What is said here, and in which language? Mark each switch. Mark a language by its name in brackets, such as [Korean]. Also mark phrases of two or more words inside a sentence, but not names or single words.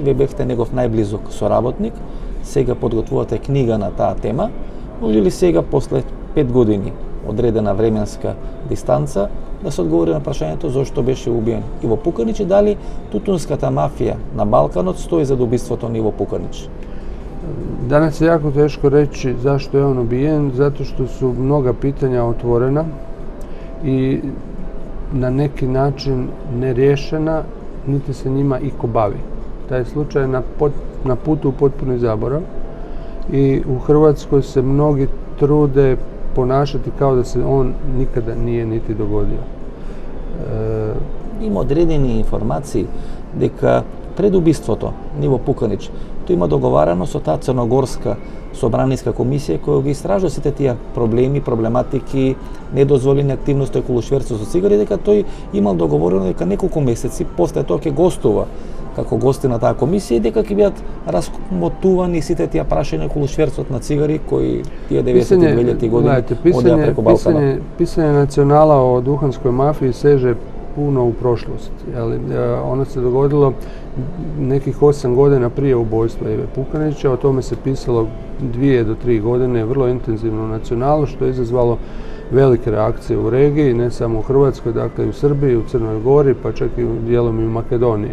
[Macedonian] Вие бевте негов најблизок соработник, сега подготвувате книга на таа тема, може ли сега, после 5 години, одредена временска дистанца, да се одговори на прашањето зошто беше убиен Иво Пуканич и дали тутунската мафија на Балканот стои за убиството на Иво Пуканич? [Croatian] Danas je jako teško reći zašto je on ubijen, zato što su mnoga pitanja otvorena i na neki način neriješena, niti se njima iko bavi. Taj slučaj je na putu u potpuni zaborav i u Hrvatskoj se mnogi trude ponašati kao da se on nikada nije niti dogodio. [Macedonian] Има одредени информации дека пред убиството на Иво Пуканич тој има договарано со таа црногорска собраниска комисија која ги истражува сите тие проблеми, проблематики, недозволени активности околу шверцот со цигари, дека тој имал договорено дека неколку месеци после тоа ќе гостува како гости на таа комисија и дека ќе бидат размотувани сите тие прашања околу шверцот на цигари кои тие 90-2000 години одеа преку Балканот. [Croatian] Pisanje nacionala o duhanskoj mafiji seže puno u prošlost. Ono se dogodilo nekih 8 godina prije ubojstva Ive Pukanića, o tome se pisalo 2 do 3 godine vrlo intenzivno u nacionalu, što je izazvalo velike reakcije u regiji, ne samo u Hrvatskoj, dakle i u Srbiji, u Crnoj Gori, pa čak i dijelom i u Makedoniji.